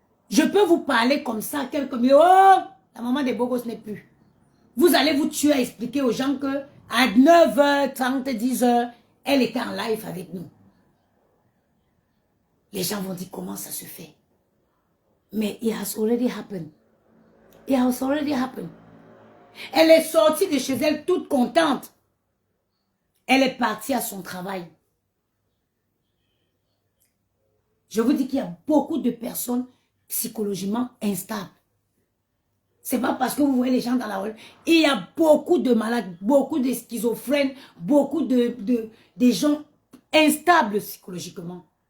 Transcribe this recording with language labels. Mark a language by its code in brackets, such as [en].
[fr] Je peux vous parler comme ça, quelques minutes. Oh, la maman des beaux gosses n'est plus. Vous allez vous tuer à expliquer aux gens que à 9h30, 10h, elle était en live avec nous. Les gens vont dire comment ça se fait. Mais [en] it has already happened. It has already happened. [fr] Elle est sortie de chez elle toute contente. Elle est partie à son travail. Je vous dis qu'il y a beaucoup de personnes psychologiquement instables. C'est pas parce que vous voyez les gens dans la rue. Il y a beaucoup de malades, beaucoup de schizophrènes, beaucoup de gens instables psychologiquement.